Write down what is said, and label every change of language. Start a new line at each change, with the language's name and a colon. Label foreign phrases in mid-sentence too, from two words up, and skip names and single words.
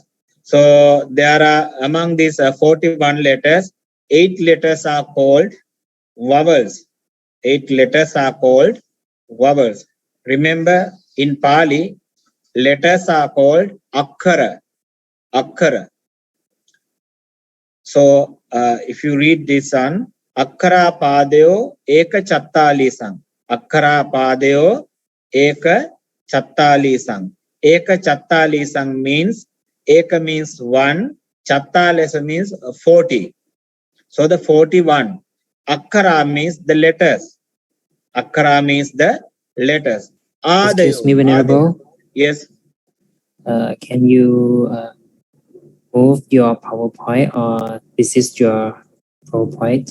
English: So there are, among these 41 letters, 8 letters are called vowels. 8 letters are called vowels. Remember, in Pali, letters are called akkara. Akkara. So if you read this one,
Pali: akkara padayo eka chattalisang. Akkara padayo eka chattalisang. Eka chattalisang
English: means, eka means 1, chattalisa means 40. So the 41. Akkara means the letters. Akkara means the letters. Excuse me, Venerable. Yes. Can you move your PowerPoint, or this is your PowerPoint?